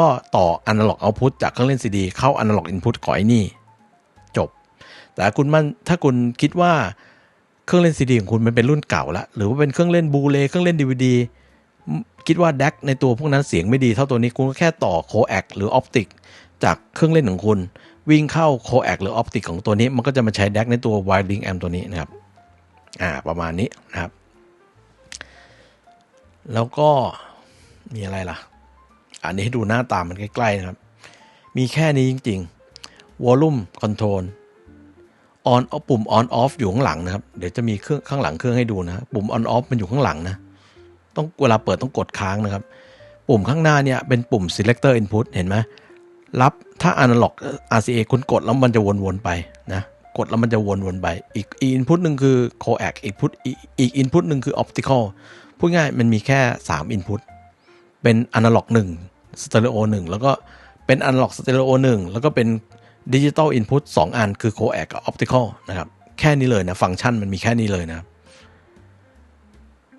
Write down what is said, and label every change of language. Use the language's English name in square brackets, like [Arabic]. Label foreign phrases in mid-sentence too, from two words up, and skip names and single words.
[Thai] ต่อ [English] Analog Output [Thai] จากเครื่องเล่น CD เข้า [English] Analog Input [Thai] ก่อนไอ้นี่จบแต่ถ้าคุณคิดว่าเครื่องเล่น CD ของคุณมันเป็นรุ่นเก่าแล้วหรือว่าเป็นเครื่องเล่น Blu-ray เครื่องเล่น DVD คิดว่า DAC ในตัวพวกนั้นเสียงไม่ดีเท่าตัวนี้คุณก็แค่ต่อ Coax หรือ Optic จากเครื่องเล่นของคุณวิ่งเข้า Coax หรือ Optic ของตัวนี้มันก็จะมาใช้ DAC ในตัว Wide Link Amp ตัวนี้นะครับประมาณนี้นะครับ แล้วก็มีอะไรล่ะอันนี้ให้ดูหน้าตามันใกล้ๆนะครับมีแค่นี้จริงๆ [English] Volume Control [Thai] ปุ่ม [English] on off [Thai] อยู่ข้างหลังนะครับเดี๋ยวจะมี เครื่องข้างหลังเครื่องให้ดูนะปุ่ม [English] on off [Thai] มันอยู่ข้างหลังนะต้องเวลาเปิดต้องกดค้างนะครับปุ่ม ข้างหน้าเนี่ยเป็นปุ่ม [English] selector input [Thai] เห็นไหมรับถ้า [English] analog RCA [Thai] คุณกดแล้วมันจะวนๆไปนะกดแล้วมันจะวนๆไปอีก input หนึ่งคือ coax อีก input หนึ่งคือ optical พูดง่ายมันมีแค่3 input เป็น analog 1 stereo 1แล้วก็เป็น [English] analog stereo [Thai] 1แล้วก็เป็น [English] Digital Input [Thai] 2 อันคือ Coax กับ Optical นะครับแค่นี้เลยนะฟังก์ชันมันมีแค่นี้เลยนะ